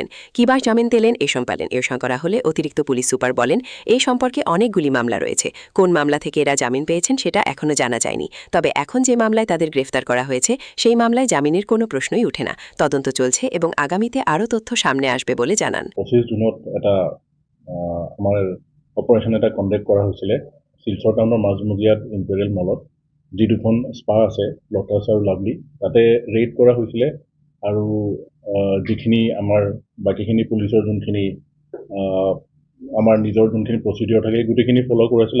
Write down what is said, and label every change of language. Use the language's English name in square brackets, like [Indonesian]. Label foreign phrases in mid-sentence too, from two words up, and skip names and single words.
[Bangla] কিবার জামিন পেলেন এসব করা হলে অতিরিক্ত পুলিশ সুপার বলেন, এই সম্পর্কে অনেকগুলি মামলা রয়েছে। কোন মামলা থেকে এরা জামিন পেয়েছেন সেটা এখনও জানা যায়নি। তবে এখন যে মামলায় তাদের গ্রেফতার করা হয়েছে সেই মামলায় জামিনের কোনো প্রশ্নই ওঠে না। তদন্ত চলছে এবং আগামীতে আরও তথ্য সামনে আসবে বলে জানান। [Assamese] ২৫ জুনত এটা আমাৰ অপাৰেশ্যন এটা কণ্ডাক্ট কৰা হৈছিলে শিলচৰ টাউনৰ মাজমজিয়াত ইম্পেৰিয়েল মলত, যি দুখন স্পা আছে লোটাছ আৰু লাভলি, তাতে ৰেইড কৰা হৈছিলে। আৰু যিখিনি আমাৰ বাকীখিনি পুলিচৰ যোনখিনি আমাৰ নিজৰ যোনখিনি প্ৰচিডিঅ'ৰ থাকে গোটেইখিনি ফ'ল' কৰিছিল।